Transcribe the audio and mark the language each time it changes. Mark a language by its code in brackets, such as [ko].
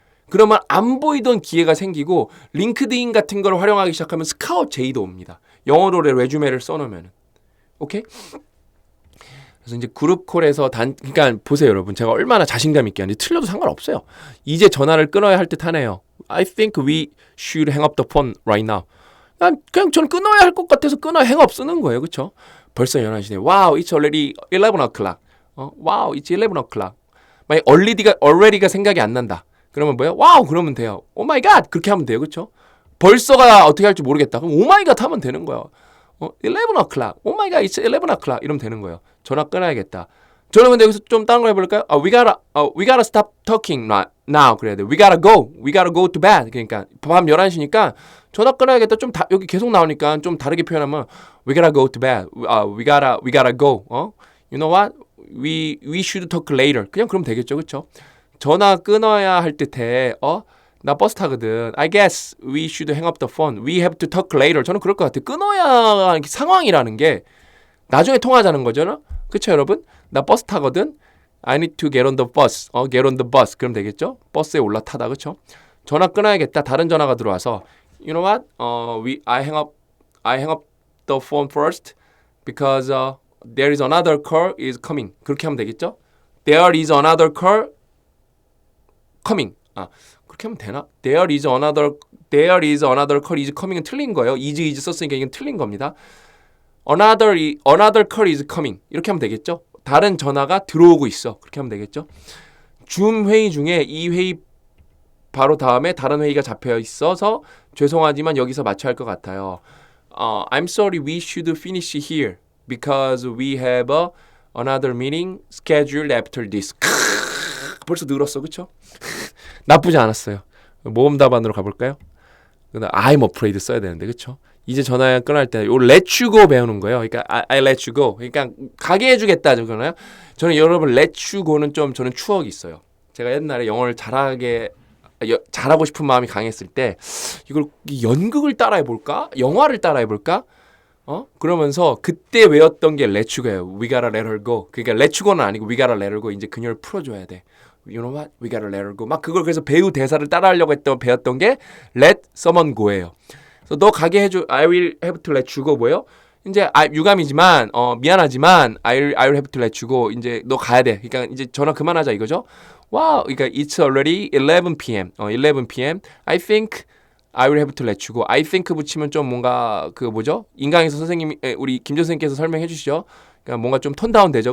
[ko] 그러면 안 보이던 기회가 생기고 링크드인 같은 걸 활용하기 시작하면 스카웃 제의도 옵니다. 영어로 레주메를 써놓으면. 오케이? 그래서 이제 그룹콜에서 그러니까 보세요, 여러분. 제가 얼마나 자신감 있게 하는지 틀려도 상관없어요. 이제 전화를 끊어야 할 듯 하네요. [en] I think we should hang up the phone right now. [ko] 그냥 저는 끊어야 할 것 같아서 끊어야 hang up 쓰는 거예요. 그렇죠? 벌써 11시네. [en] Wow, it's already 11 o'clock. Wow, it's 11 o'clock. [ko] 만약 already가 생각이 안 난다. 그러면 뭐야? 와우 그러면 돼요. 오 마이 갓 그렇게 하면 돼요. 그렇죠? 벌써가 어떻게 할지 모르겠다. 그럼 오 마이 갓 하면 되는 거예요. [en] 11 o'clock. [ko] 오 마이 갓 [en] it's 11 o'clock [ko] 이러면 되는 거예요. 전화 끊어야겠다. 저는 근데 여기서 좀 다른 거 해볼까요? [en] We gotta stop talking now [ko] 그래야 돼. [en] We gotta go to bed. [ko] 그러니까 밤 11시니까 전화 끊어야겠다. 좀 여기 계속 나오니까 좀 다르게 표현하면 [en] We gotta go to bed. We gotta go. You know what? We should talk later. [ko] 그냥 그러면 되겠죠. 그렇죠? 전화 끊어야 할 듯해. 나 버스 타거든. [en] I guess we should hang up the phone. We have to talk later. [ko] 저는 그럴 것 같아요. 끊어야 하는 상황이라는 게 나중에 통화하자는 거잖아. 그렇죠, 여러분? 나 버스 타거든. [en] I need to get on the bus. [ko] get on the bus. 그럼 되겠죠? 버스에 올라타다. 그렇죠? 전화 끊어야겠다. 다른 전화가 들어와서 [en] You know what? I hang up the phone first because there is another call is coming. [ko] 그렇게 하면 되겠죠? [en] There is another call coming. [ko] 그렇게 하면 되나? [en] There is another call is coming [ko] 은 틀린 거예요. is 썼으니까 이건 틀린 겁니다. [en] Another call is coming. [ko] 이렇게 하면 되겠죠? 다른 전화가 들어오고 있어. 그렇게 하면 되겠죠? 줌 회의 중에 이 회의 바로 다음에 다른 회의가 잡혀 있어서 죄송하지만 여기서 마쳐야 할 것 같아요. [en] I'm sorry, we should finish here because we have another meeting scheduled after this. [ko] 벌써 늘었어, 그렇죠? 나쁘지 않았어요. 모험 답안으로 가볼까요? [en] I'm afraid [ko] 써야 되는데, 그렇죠? 이제 전화 끊을 때 요 [en] let you go [ko] 배우는 거예요. 그러니까 [en] I let you go. [ko] 그러니까 가게 해주겠다 저거나요? 저는 여러분 [en] let you go [ko] 는 좀 저는 추억이 있어요. 제가 옛날에 영어를 잘하고 싶은 마음이 강했을 때 이걸 연극을 따라해 볼까? 영화를 따라해 볼까? 그러면서 그때 외웠던 게 let you go예요. [en] We gotta let her go. [ko] 그러니까 [en] let you go는 아니고 we gotta let her go. [ko] 이제 그녀를 풀어줘야 돼. [en] You know what? We gotta let her go. [ko] 막 그걸 그래서 배우 대사를 따라하려고 배웠던 게 let someone go예요. 그래서 너 가게 해줘. [en] I will have to let you go [ko] 뭐예요? 이제 유감이지만 미안하지만 [en] I will have to let you go. [ko] 이제 너 가야 돼. 그러니까 이제 전화 그만하자 이거죠. 와우. 그러니까 [en] it's already 11 p.m. 11 p.m. I think I will have to let you go. I think [ko] 붙이면 좀 뭔가 그 뭐죠? 인강에서 선생님이 우리 김 선생님께서 설명해 주시죠. 그러니까 뭔가 좀 톤 다운 되죠.